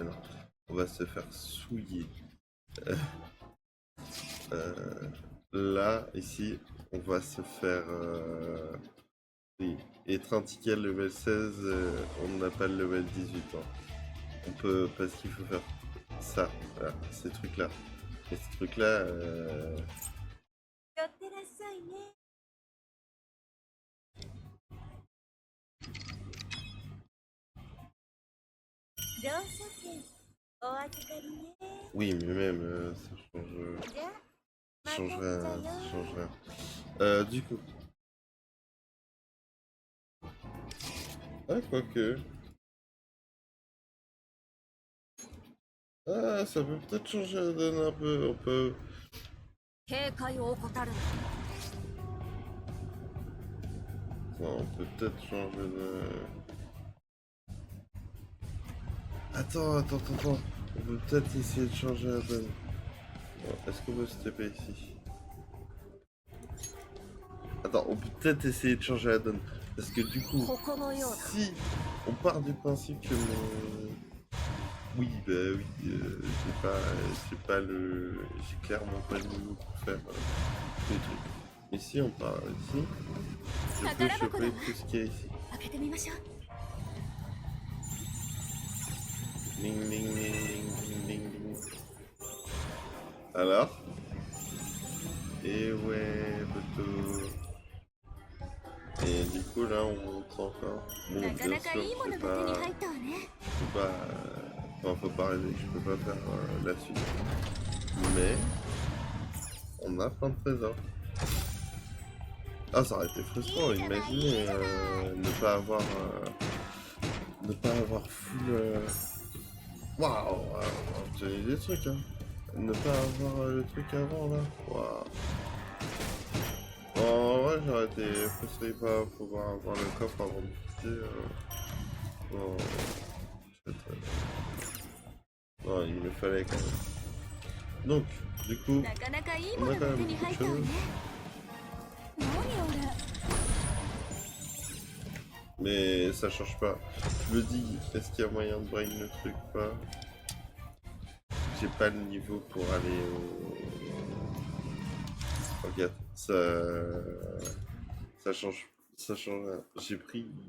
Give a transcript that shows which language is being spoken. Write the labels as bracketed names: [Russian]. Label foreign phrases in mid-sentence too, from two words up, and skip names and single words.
[French] On va se faire souiller. Là, ici, on va se faire. Oui, être un ticket level 16, on n'a pas le level 18. Hein. On peut. Parce qu'il faut faire ça, voilà, ces trucs-là. Et ces trucs-là, [Japanese] 寄ってらっしゃいね。乗車券お預かりね。 [French] oui, mais même, ça change, [Japanese] じゃあ [French] ça [Japanese] また [French] change [Japanese] っ [French] rien, [Japanese] ちゃ [French] ça [Japanese] よ。 [French] change rien. Du coup, ah, quoique, ah, ça peut peut-être changer la donne un peu, on peut, [Japanese] 警戒を怠るな。 [French] on peut peut-être changer de... Attends, on peut peut-être essayer de changer la donne. Bon, est-ce qu'on peut se taper ici? Attends, on peut peut-être essayer de changer la donne. Parce que du coup, [Japanese] ここのようだ。 [French] si on part du principe que mon... Oui, bah oui, j'ai pas le... J'ai clairement pas le niveau pour faire les trucs. Mais si on part ici, je peux choper tout ce qu'il y a ici. [Japanese] 開けてみましょう。 Ding, ding, ding, ding, ding, ding. [French] Alors? Et ouais, plutôt... Et du coup là on monte encore. Bon, [Japanese] な [French] bien [Japanese] かなか [French] sûr, [Japanese] いいも [French] je [Japanese] の [French] peux [Japanese] が手に [French] pas... [Japanese] 入ったわね。 [French] Je peux pas... Enfin, faut pas rêver, je peux pas faire la suite. Mais... On a plein de trésors. Ah, ça aurait été frustrant, imaginez ne pas avoir full... Waouh, j'ai des trucs, hein. Ne pas avoir le truc avant, là. Waouh. En vrai, j'aurais été frustré pas pouvoir avoir le coffre avant de quitter. Bon, non, il me fallait quand même. Donc, du coup, [Japanese] なかなかいい [French] on [Japanese] もの [French] a [Japanese] が [French] quand [Japanese] 手 [French] même [Japanese] に [French] beaucoup [Japanese] 入 [French] de [Japanese] ったわね。 [French] choses. [Japanese] 何俺。 [French] Mais ça change pas. Je me dis, est-ce qu'il y a moyen de brain le truc? Pas. J'ai pas le niveau pour aller au... Regarde, ça change. Ça change rien. J'ai pris...